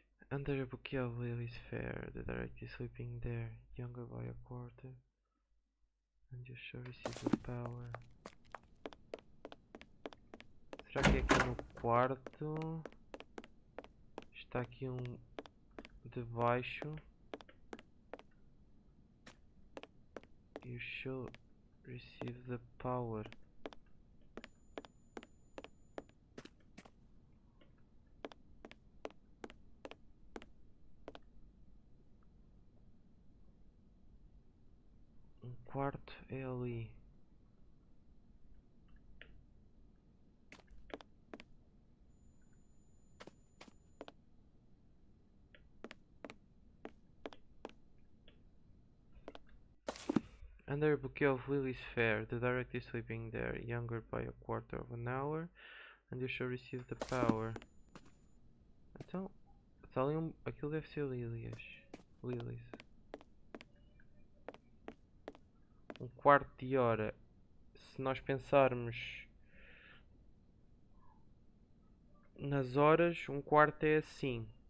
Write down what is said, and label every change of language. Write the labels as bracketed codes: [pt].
[en] Under a bouquet of lilies fair, the director is sleeping there, younger by a quarter, and you shall receive the power. [pt] Será que é aqui no quarto? Está aqui um de baixo. [en] You shall receive the power. [pt] Um quarto é ali. [en] Under a bouquet of lilies fair, the director is sleeping there, younger by a quarter of an hour, and you shall receive the power. [pt] Então, está ali aquilo deve ser lilies. Um quarto de hora. Se nós pensarmos nas horas, um quarto é assim.